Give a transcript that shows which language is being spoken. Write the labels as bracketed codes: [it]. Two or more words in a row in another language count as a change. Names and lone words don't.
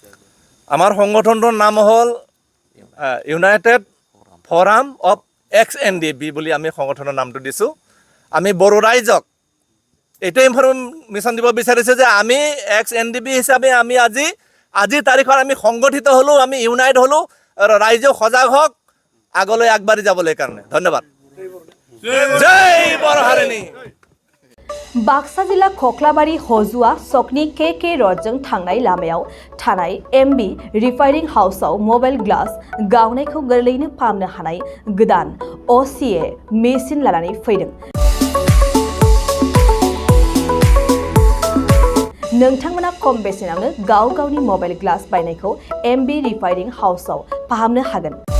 [as] আমাৰ সংগঠনটোৰ নাম হ'ল ইউনাইটেড ফ'ৰাম অফ ex-NDFB বুলি আমি সংগঠনৰ নামটো দিছোঁ আমি বড়ো ৰাইজক এইটো ইনফৰমেশ্যন দিব বিচাৰিছোঁ যে আমি ex-NDFB হিচাপে আমি আজিৰ তাৰিখত আমি সংগঠিত হ'লোঁ আমি ইউনাইট হ'লোঁ আৰু ৰাইজক সজাগ হওক আগলৈ আগবাঢ়ি যাবলৈ কাৰণে ধন্যবাদ জয় বৰহাৰিণী [brx] बाक्सा जिल्ला खख्लाबारि हजुआ सकनि के रडजों थांनाय लामायाव थानाय MB रिफाइनिं हाउसआव [en] mobile glass [brx] गावनायखौ गोरलैनो फाहामनो हानाय गोदान OCA मेसिन लानानै फैदों नोंथांमोना खम बेसेनावनो गावनि [en] mobile glass [brx] बायनायखौ MB रिफाइनिं हाउसआव फाहामनो हागोन